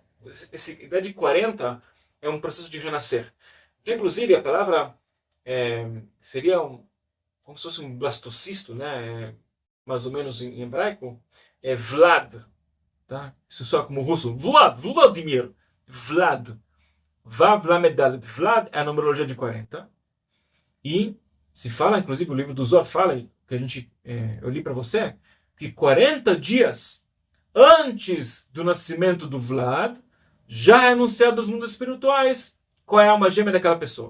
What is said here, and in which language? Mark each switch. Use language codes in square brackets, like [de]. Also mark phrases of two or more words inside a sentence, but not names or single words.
[pt] Essa ideia de 40 é um processo de renascer. Que, inclusive, a palavra seria como se fosse um blastocisto, né? Mais ou menos em hebraico, é Vlad. Tá? Isso só como russo. Vladimir. Vlad. Vav Lamed Dalet. Vlad é a numerologia de 40. E se fala, inclusive, o livro do Zohar fala, que eu li para você, que 40 dias antes do nascimento do Vlad, já é anunciado nos mundos espirituais qual é a alma gêmea daquela pessoa.